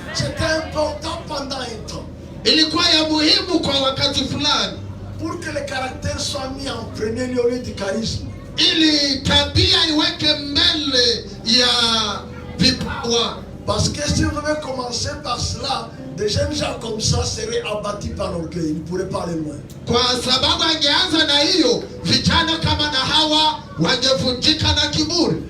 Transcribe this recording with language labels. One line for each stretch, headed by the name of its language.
French: C'était important pendant un temps.
Swahili: Ilikuwa ya muhimu kwa wakati fulani.
French: Pour que le caractère soit mis en premier lieu au lieu du charisme.
Swahili: Ili tabia iweke mbele ya vipawa.
French: Parce que si vous devez commencer par cela, des jeunes gens comme ça seraient abattus par l'orgueil. Ils ne pourraient pas aller loin.
Swahili: Kwa sababu angeanza na hiyo, vijana kama na hawa wangevunjika na kiburi.